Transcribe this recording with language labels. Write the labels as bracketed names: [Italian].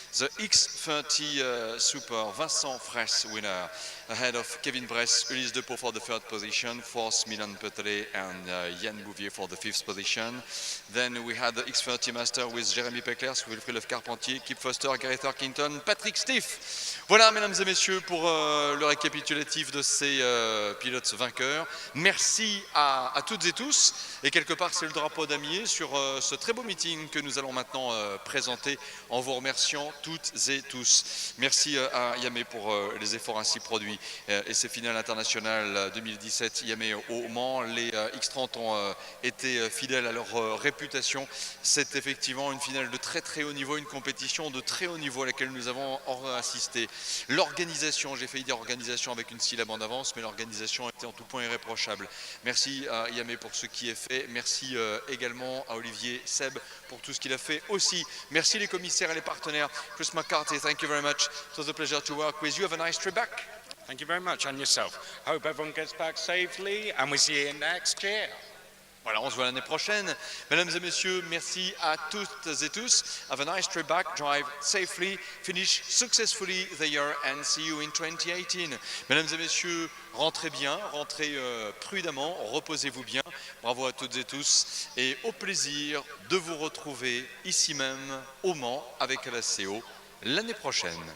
[English] The X30 Super Vincent Fraisse winner, ahead of Kevin Bress, Ulysse Depot for the third position, fourth Milan Petelet and Yann Bouvier for the fifth position. Then we had the X30 Master with Jérémy Peclers, Wilfried Carpentier, Kip Foster, Gareth Arkington, Patrick Stiff. [French] Voilà, mesdames et messieurs, pour le récapitulatif de ces pilotes vainqueurs. Merci à toutes et tous. Et quelque part, c'est le drapeau damier sur ce très beau meeting que nous allons maintenant présenter en vous remerciant toutes et tous. Merci à Yamaha pour les efforts ainsi produits et ces finales internationales 2017 Yamaha au Mans. Les X30 ont été fidèles à leur réputation. C'est effectivement une finale de très très haut niveau, une compétition de très haut niveau à laquelle nous avons assisté. L'organisation, j'ai failli dire organisation avec une syllabe en avance, mais l'organisation était en tout point irréprochable. Merci à Yamaha pour ce qui est fait. Merci également à Olivier Seb pour tout ce qu'il a fait aussi. Merci les commissaires et les partenaires. [English] Chris McCarthy, thank you very much. It was a pleasure to work with you. Have a nice trip back. Thank you very much, and yourself. Hope everyone gets back safely, and we see you next year. [French] Voilà, on se voit l'année prochaine. Mesdames et messieurs, merci à toutes et tous. [English] Have a nice trip back, drive safely, finish successfully the year and see you in 2018. [French] Mesdames et messieurs, rentrez bien, rentrez prudemment, reposez-vous bien. Bravo à toutes et tous et au plaisir de vous retrouver ici même au Mans avec la CO l'année prochaine.